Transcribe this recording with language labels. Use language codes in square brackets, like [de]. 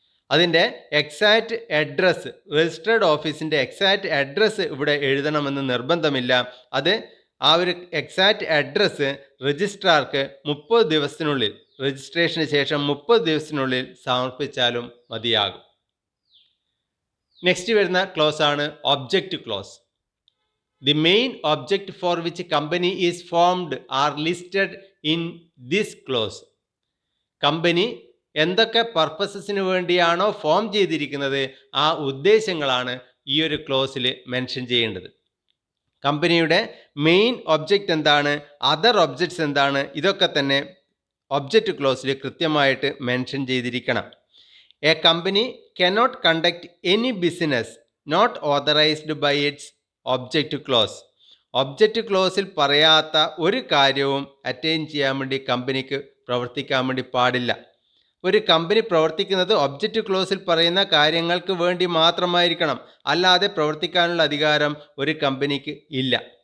[ml] അതിൻ്റെ exact address, registered ഓഫീസിൻ്റെ exact address ഇവിടെ എഴുതണമെന്ന് നിർബന്ധമില്ല. അത് ആ ഒരു എക്സാക്റ്റ് അഡ്രസ്സ് രജിസ്ട്രാർക്ക് 30 ദിവസത്തിനുള്ളിൽ, രജിസ്ട്രേഷന് ശേഷം 30 ദിവസത്തിനുള്ളിൽ സമർപ്പിച്ചാലും മതിയാകും. നെക്സ്റ്റ് വരുന്ന ക്ലോസ് ആണ് object close. [en] The main object for which company is formed are listed in this clause. [ml] Company എന്തൊക്കെ പർപ്പസസിന് വേണ്ടിയാണോ ഫോം ചെയ്തിരിക്കുന്നത് ആ ഉദ്ദേശങ്ങളാണ് ഈ ഒരു ക്ലോസിൽ മെൻഷൻ ചെയ്യേണ്ടത്. കമ്പനിയുടെ മെയിൻ ഒബ്ജക്റ്റ് എന്താണ്, അതർ ഒബ്ജക്ട്സ് എന്താണ്, ഇതൊക്കെ തന്നെ ഒബ്ജക്റ്റ് ക്ലോസിൽ കൃത്യമായിട്ട് മെൻഷൻ ചെയ്തിരിക്കണം. [en] A company cannot conduct any business not authorized by its object clause. [ml] Object ക്ലോസിൽ പറയാത്ത ഒരു കാര്യവും അറ്റൈൻ ചെയ്യാൻ വേണ്ടി കമ്പനിക്ക് പ്രവർത്തിക്കാൻ വേണ്ടി പാടില്ല. ഒരു കമ്പനി പ്രവർത്തിക്കുന്നത് ഒബ്ജക്റ്റ് ക്ലോസിൽ പറയുന്ന കാര്യങ്ങൾക്ക് വേണ്ടി മാത്രമായിരിക്കണം, അല്ലാതെ പ്രവർത്തിക്കാനുള്ള അധികാരം ഒരു കമ്പനിക്ക് ഇല്ല.